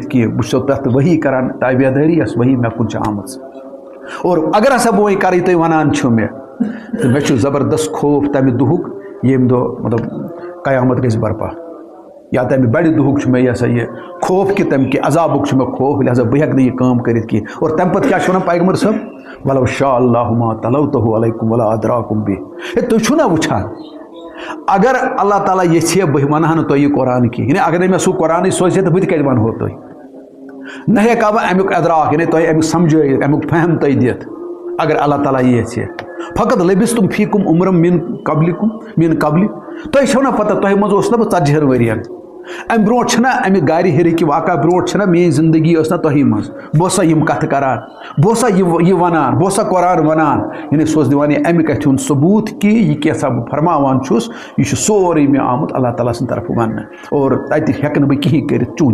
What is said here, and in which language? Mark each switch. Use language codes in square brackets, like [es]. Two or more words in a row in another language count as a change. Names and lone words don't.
[ks] کینٛہہ بہٕ چھُسو تَتھ ؤحی کران تابعدٲری یۄس ؤحی مےٚ کُن چھِ آمٕژ اور اگر ہسا بہٕ وۄنۍ کَرٕ یہِ تُہۍ وَنان چھِو مےٚ تہٕ مےٚ چھُ زبردست خوف تَمہِ دۄہُک ییٚمہِ دۄہ مطلب قیامت گژھِ برپا یا تَمہِ بَڑِ دۄہُک چھُ مےٚ یہِ ہسا یہِ خوف کہِ تَمہِ کہِ عذابُک چھُ مےٚ خوف لہذا بہٕ ہٮ۪کہٕ نہٕ یہِ کٲم کٔرِتھ کینٛہہ اور تَمہِ پَتہٕ کیٛاہ چھُ وَنان پیغمبر صٲب [ar] ولو شاء اللہ ما تلوتہ علیکم ولا ادراکم بہ [ks] ہے تُہۍ چھُو نا وٕچھان اگر اللہ تعالیٰ یژھِ بہٕ وَنہٕ ہا نہٕ تۄہہِ یہِ قرآن کینٛہہ یعنی اگر نہٕ مےٚ سُہ قرآنٕے سوزِ تہٕ بہٕ تہِ کَتہِ وَنہو تۄہہِ نہ ہٮ۪کہٕ ہا بہٕ امیُک ادراک یعنی تۄہہِ امیُک سمجھٲیِتھ امیُک فہم تۄہہِ دِتھ اگر اللہ تعالیٰ یہِ یژھِ فقط [ar] لبستم فیکم عمرم من قبلہِ [ks] تۄہہِ چھو نا پتہ تۄہہِ منٛز اوس نا بہٕ 40 ؤرین امہِ برونٛٹھ چھِنہ امہِ گارِ ہیٚرِکہِ واقعہ برونٛٹھ چھِنہ میٲنۍ زندگی ٲس نا تۄہی منٛز بہٕ اوسا یِم کتھٕ کران بہٕ اوسا یہِ وَنان بہٕ اوسا قرآن وَنان یعنی سُہ اوس دِوان یہِ اَمہِ کَتھِ ہُنٛد ثبوٗت کہِ یہِ کیٛاہ بہٕ فرماوان چھُس یہِ چھُ سورُے مےٚ آمُت اللہ تعالیٰ سٕنٛدِ طرفہٕ وَننہٕ اور تَتہِ ہٮ۪کہٕ نہٕ بہٕ کِہیٖنۍ کٔرِتھ چوٗ